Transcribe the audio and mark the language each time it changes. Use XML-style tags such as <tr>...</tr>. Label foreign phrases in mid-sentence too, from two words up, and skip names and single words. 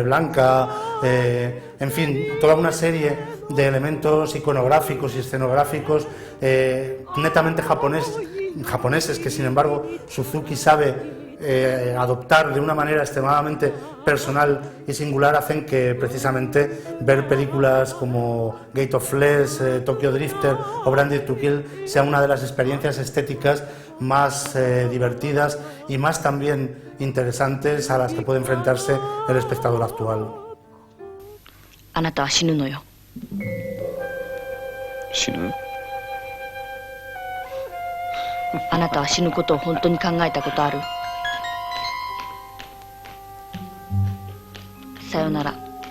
<es>blanca, en fin, toda una serie de elementos iconográficos y escenográficos netamente japoneses que, sin embargo, Suzuki sabe adoptar de una manera extremadamente personal y singular, hacen que precisamente ver películas como Gate of Flesh, Tokyo Drifter o Branded to Kill sea una de las experiencias estéticas más divertidas y más también interesantes a las que puede enfrentarse el espectador actual.</es> <ja>あなたは死ぬのよ。死ぬ？あなたは死ぬことを本当に考えたことある？さよなら。</ja>